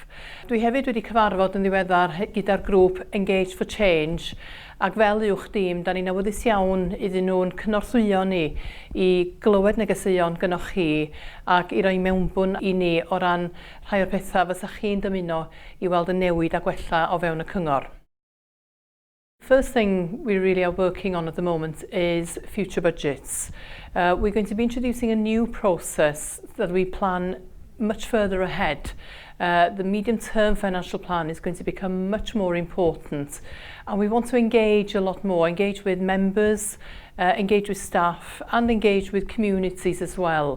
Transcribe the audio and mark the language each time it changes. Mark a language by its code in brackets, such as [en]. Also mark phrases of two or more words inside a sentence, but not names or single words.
[cy] Dwi hefyd wedi cyfarfod yn ddiweddar gyda'r grŵp Engage for Change, ac fel uwch dîm, da ni'n awyddus iawn iddyn nhw'n cynorthwyo ni i glywed negeseuon gynnwch chi ac i roi mewnbwn i ni o ran rhai o'r pethau fysa chi'n dymuno i weld y newid a gwella o fewn y cyngor. [en] First thing we really are working on at the moment is future budgets. We're going to be introducing a new process that we plan much further ahead. The medium-term financial plan is going to become much more important and we want to engage a lot more, engage with members, engage with staff and engage with communities as well.